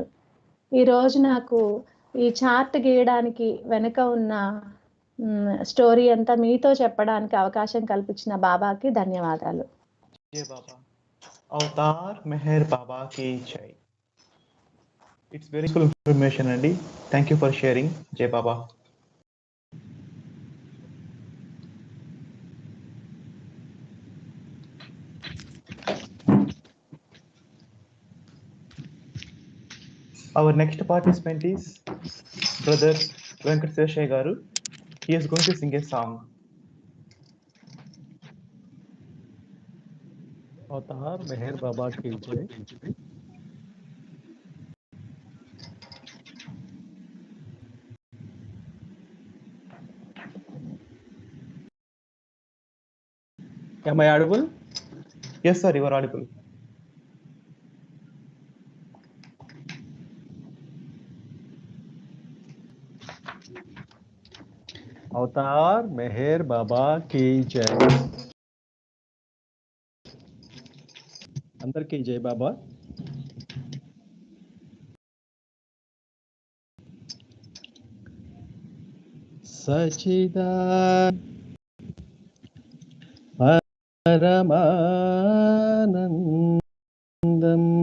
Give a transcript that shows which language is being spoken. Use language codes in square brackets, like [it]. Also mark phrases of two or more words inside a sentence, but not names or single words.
[te] ఈరోజు నాకు ఈ చార్ట్ గీయడానికి వెనుక ఉన్న స్టోరీ అంతా మీతో చెప్పడానికి అవకాశం కల్పించిన బాబాకి ధన్యవాదాలు. [hi] जय बाबा. अवतार मेहर बाबा की जय. [en] It's very full information అండి. Thank you for sharing. [hi] जय बाबा. [en] Our next participant is Brother Venkata Seshaiah garu. He is going to sing a song. [hi] अवतार मेहर बाबा की जय. [en] Am I audible? Yes, sir, you are audible. [hi] अवतार मेहर बाबा की जय. अंदर की जय बाबा. [sa] सचिदानंद परमानंदम